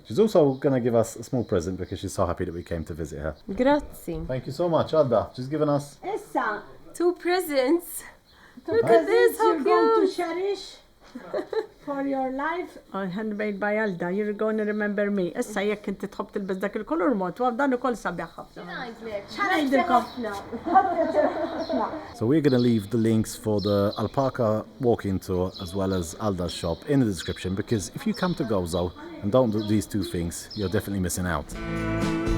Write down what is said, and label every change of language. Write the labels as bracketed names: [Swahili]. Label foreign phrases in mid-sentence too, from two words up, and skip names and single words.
[English] She's also going to give us a small present because she's so happy that we came to visit her. Grazie. Thank you so much, Alda. She's given us... [Maltese] Issa, [English] 2 presents. Look at this, how you're going cute. to cherish for your life. Handmade by Alda, you're going to remember me. [Maltese] Issa jekk inti tħobb tilbes dak il-kolor mod, u dan ukoll sabiħ ħafna. [English] So we're going to leave the links for the alpaca walking tour as well as Alda's shop in the description, because if you come to Gozo and don't do these 2 things, you're definitely missing out.